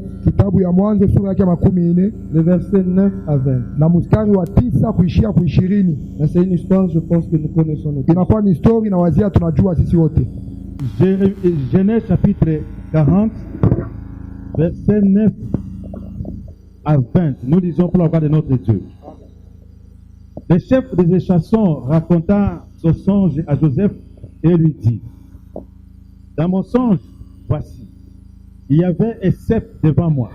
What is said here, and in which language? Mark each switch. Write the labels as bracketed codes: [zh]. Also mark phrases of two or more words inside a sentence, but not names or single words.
[sw] kitabu ya Mwanzo sura yake 14 [fr] le verset 9 à 20. [sw] na mstari wa 9 kuishia ku 20. [fr] C'est une histoire, je pense que nous connaissons notre [sw] Inakuwa ni story na wazia tunajua sisi wote. [fr] Genèse chapitre 40, verset 9 à 20. Nous lisons pour la gloire de notre Dieu. Le chef des échassons raconta ce songe à Joseph et lui dit: dans mon songe, voici, il y avait un cep devant moi.